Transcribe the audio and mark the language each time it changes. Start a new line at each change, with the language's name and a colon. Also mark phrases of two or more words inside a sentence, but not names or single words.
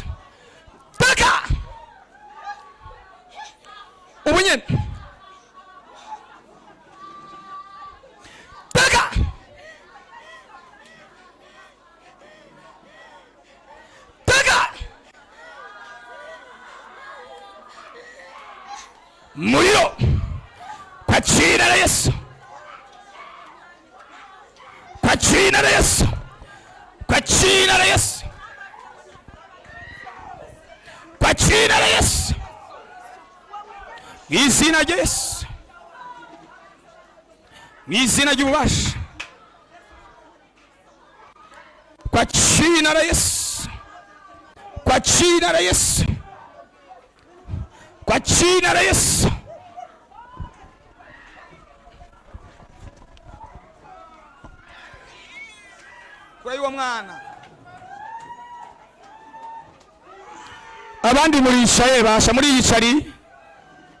Swahili: Taka ubunyene, taka taka, muriro, kwa jina la Yesu, kwa jina la Yesu, kwa jina la Yesu, kwa jina la Yesu,
Rundi: izina rya Yesu, izina ry'ububasha,
Swahili: kwa jina la Yesu, kwa jina la Yesu, kwa jina la Yesu. Kwa hiyo mwana,
Rundi: abandi muri yicaye basha muri yicari,